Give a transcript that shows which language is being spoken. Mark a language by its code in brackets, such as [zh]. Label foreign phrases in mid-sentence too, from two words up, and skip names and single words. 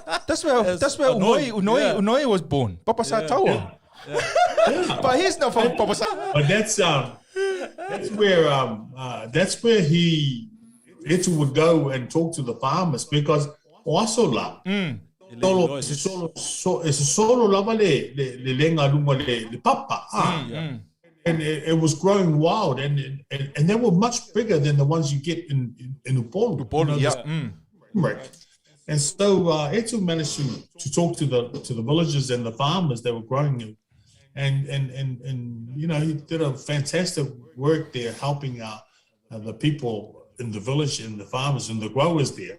[en] That's where Unoi was born. Papasatawa. Yeah. But he's not from Papasatawa. But that's where Etu would go and talk to the farmers, because Oasola it's [sm] solo lava le lenga lunga le papa [en] and it was growing wild, and they were much bigger than the ones you get in Upolu. Right. And so Etu managed to talk to the villagers and the farmers that were growing it, and he did a fantastic work there, helping the people in the village and the farmers and the growers there.